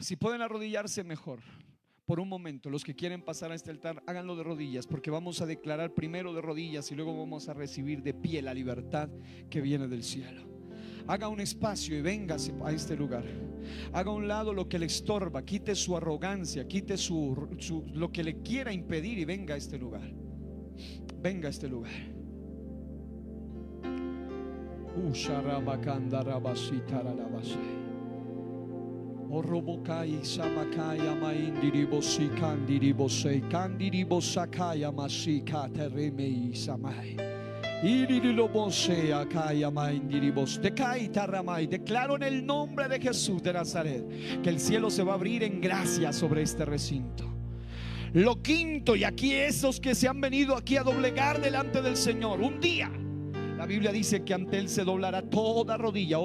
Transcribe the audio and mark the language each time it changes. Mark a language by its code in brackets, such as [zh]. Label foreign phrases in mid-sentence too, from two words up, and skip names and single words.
[es] Si pueden arrodillarse mejor por un momento, los que quieren pasar a este altar, háganlo de rodillas, porque vamos a declarar primero de rodillas y luego vamos a recibir de pie la libertad que viene del cielo. Haga un espacio y véngase a este lugar. Haga a un lado lo que le estorba, quite su arrogancia, quite lo que le quiera impedir y venga a este lugar. Venga a este lugar. Orobokai samakaya maindiribosi kandiribosei kandiribosakaya masika teremei samai. Declaro en el nombre de Jesús de Nazaret que el cielo se va a abrir en gracia sobre este recinto. Lo quinto, y aquí esos que se han venido aquí a doblegar delante del Señor, un día la Biblia dice que ante Él se doblará toda rodilla.